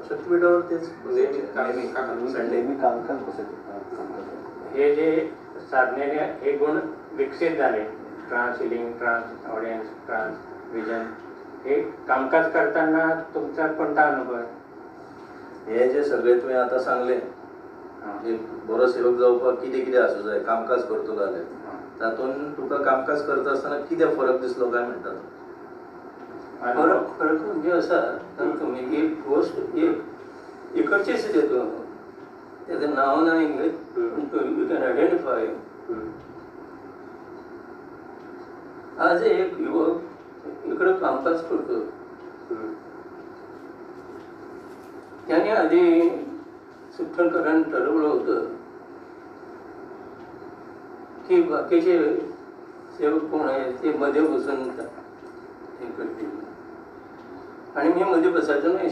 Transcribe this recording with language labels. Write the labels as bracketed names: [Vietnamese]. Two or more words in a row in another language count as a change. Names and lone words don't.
[Marathi] शक्तिपीठावर तेच संडे हे जे साधनेने हे गुण विकसित झाले, [English] trans healing, trans audience, trans vision, [Marathi] हे कामकाज करताना तुमचा कोणता अनुभव आहे? [Konkani] हे जे सगळे तुम्ही आता सांगले बरो सेवक जावपाक कितें कितें आसूं जाय कामकाज करतलो जाल्यार तातूंत तुका कामकाज करता आसतना कितें फरक दिसलो काय म्हणटात? [Marathi] फरक म्हणजे असा तुम्ही एक गोष्ट इकडचीच देतो त्याचं नाव नाही घेत [English] you can identify. [Marathi] आज एक युवक इकडे कामकाज करतो त्याने आधी सुट्टणकरांनी ठरवलं होतं की बाकीचे सेवक कोण आहेत ते मध्ये बसून हे करतील आणि मी मध्ये बसायचं नाही.